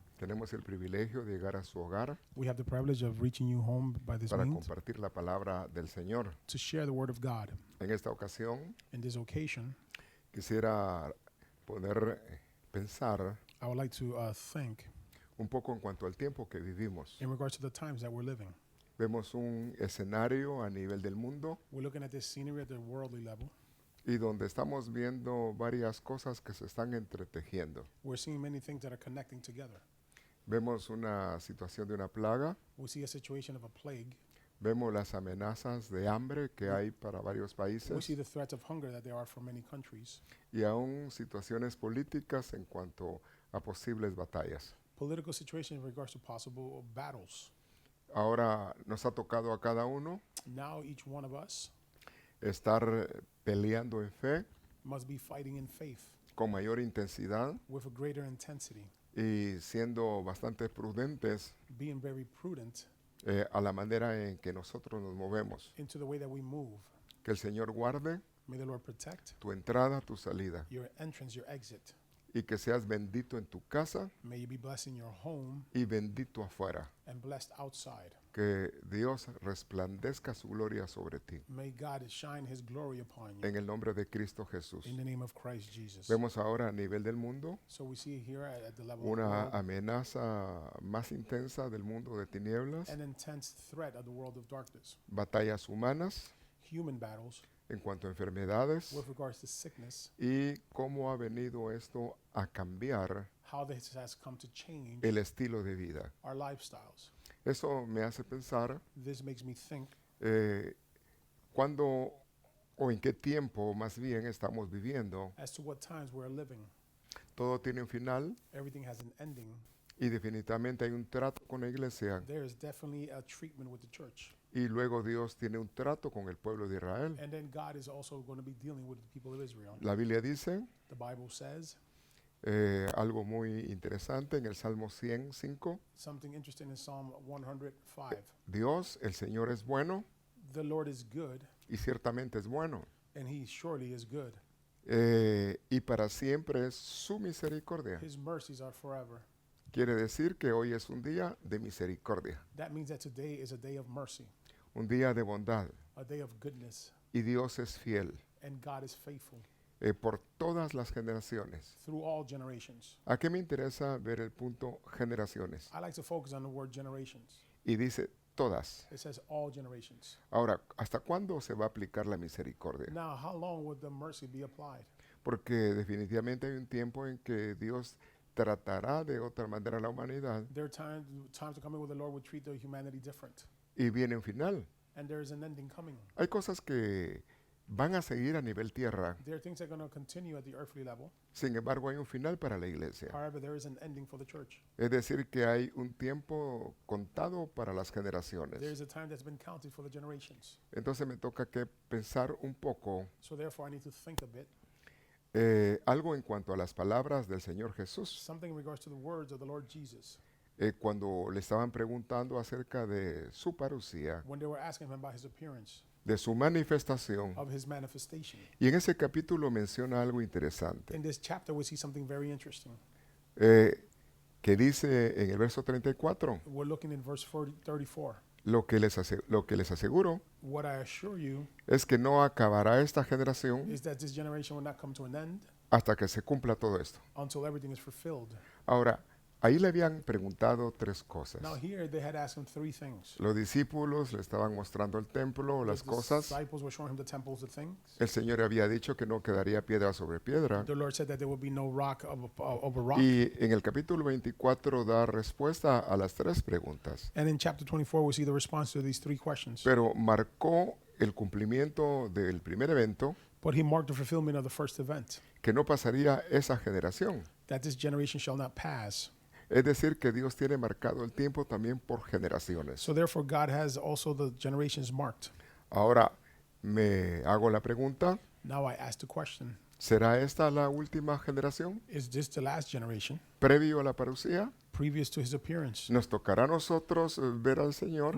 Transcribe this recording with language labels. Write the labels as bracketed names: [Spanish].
[Spanish] Tenemos el privilegio de llegar a su hogar [English] We have the privilege of reaching you home by this [Spanish] para [English] means [Spanish] compartir la palabra del Señor. [English] to share the word of God. [Spanish] En esta ocasión [English] In this occasion, [Spanish] quisiera poder pensar [English] I would like to think [Spanish] un poco en cuanto al tiempo que vivimos. [English] in regards to the times that we're living. [Spanish] Vemos un escenario a nivel del mundo [English] We're looking at this scenery at the worldly level. [Spanish] y donde estamos viendo varias cosas que se están entretejiendo. [English] We're seeing many things that are connecting together. [Spanish] Vemos una situación de una plaga, [English] We see a situation of a plague. [Spanish] vemos las amenazas de hambre que hay para varios [English] We [Spanish] países [English] see the threats of hunger that there are for many countries. [Spanish] y aún situaciones políticas en cuanto a posibles batallas. [English] Political situation in regards to possible battles. [Spanish] Ahora nos ha tocado a cada uno [English] Now each one of us [Spanish] estar peleando en fe [English] must be fighting in faith [Spanish] con mayor intensidad [English] with a greater intensity, [Spanish] y siendo bastante prudentes [English] being very prudent [Spanish] a la manera en que nosotros nos movemos. [English] into the way that we move. [Spanish] Que el Señor guarde [English] May the Lord protect [Spanish] tu entrada, tu salida [English] your entrance, your exit. [Spanish] y que seas bendito en tu casa [English] May you be blessed in your home [Spanish] y bendito afuera. [English] and blessed outside. [Spanish] Que Dios resplandezca su gloria sobre ti. [English] May God shine his glory upon you [Spanish] En el nombre de Cristo Jesús. [English] in the name of Christ Jesus. [Spanish] Vemos ahora a nivel del mundo [English] So we see here at the level of the [Spanish] una [English] world, [Spanish] amenaza más intensa del mundo de tinieblas, [English] an intense threat of the world of darkness. [Spanish] batallas humanas [English] Human battles [Spanish] en cuanto a enfermedades [English] with regards to sickness, [Spanish] y cómo ha venido esto a cambiar [English] how this has come to change [Spanish] el estilo de vida. [English] our lifestyles. [Spanish] Eso me hace pensar [English] This makes me think [Spanish] cuándo o en qué tiempo más bien estamos viviendo. [English] as to what times we're living. [Spanish] Todo tiene un final [English] Everything has an ending. [Spanish] y definitivamente hay un trato con la iglesia [English] There is definitely a treatment with the church. [Spanish] y luego Dios tiene un trato con el pueblo de Israel. [English] And then God is also going to be dealing with the people of Israel. [Spanish] La Biblia dice [English] The Bible says [Spanish] algo muy interesante en el Salmo 105. [English] something interesting in Psalm 105. [Spanish] Dios, el Señor es bueno [English] The Lord is good, [Spanish] y ciertamente es bueno. [English] and he surely is good. [Spanish] Y para siempre es su misericordia. [English] His mercies are forever. [Spanish] Quiere decir que hoy es un día de misericordia, [English] That means that today is a day of mercy, [Spanish] un día de bondad. [English] a day of goodness, [Spanish] Y Dios es fiel [English] and God is faithful [Spanish] por todas las generaciones. [English] through all generations. [Spanish] ¿A qué me interesa ver el punto generaciones? [English] I like to focus on the word generations. [Spanish] Y dice todas. [English] It says all generations. [Spanish] Ahora, ¿hasta cuándo se va a aplicar la misericordia? [English] Now, how long would the mercy be applied? [Spanish] Porque definitivamente hay un tiempo en que Dios tratará de otra manera a la humanidad [English] There are times to come in where the Lord would treat the humanity different, [Spanish] y viene un final. [English] and there is an ending coming. [Spanish] Hay cosas que van a seguir a nivel tierra, [English] There are things that are going to continue at the earthly level. [Spanish] sin embargo hay un final para la iglesia. [English] However, there is an ending for the church. [Spanish] Es decir, que hay un tiempo contado para las generaciones. [English] There is a time that's been counted for the generations. [Spanish] Entonces me toca que pensar un poco [English] So therefore, I need to think a bit, [Spanish] algo en cuanto a las palabras del Señor Jesús. [English] something in regards to the words of the Lord Jesus. [Spanish] Cuando le estaban preguntando acerca de su parucía, [English] When they were asking him about his appearance, [Spanish] de su manifestación. [English] of his manifestation. [Spanish] Y en ese capítulo menciona algo interesante, [English] In this chapter, we see something very interesting. [Spanish] que dice en el verso 34, [English] We're looking in verse 34. [Spanish] lo que les aseguro [English] What I assure you [Spanish] es que no acabará esta generación [English] is that this generation will not come to an end [Spanish] hasta que se cumpla todo esto. [English] until everything is fulfilled. [Spanish] Ahora, ahí le habían preguntado tres cosas. [English] Now here they had asked him three things. [Spanish] Los discípulos le estaban mostrando el templo, las [English] The [Spanish] cosas. [English] disciples were showing him the temples, the things. [Spanish] El Señor había dicho que no quedaría piedra sobre piedra. [English] The Lord said that there would be no rock over rock. [Spanish] Y en el capítulo 24 da respuesta a las tres preguntas. [English] And in chapter 24, we see the response to these three questions. [Spanish] Pero marcó el cumplimiento del primer evento, [English] But he marked the fulfillment of the first event, [Spanish] que no pasaría esa generación. [English] that this generation shall not pass. [Spanish] Es decir, que Dios tiene marcado el tiempo también por generaciones. [English] So therefore, God has also the generations marked. [Spanish] Ahora me hago la pregunta, [English] Now I ask the question, [Spanish] ¿será esta la última generación? [English] is this the last generation [Spanish] Previo a la parucía, [English] previous to his appearance? [Spanish] ¿nos tocará a nosotros ver al Señor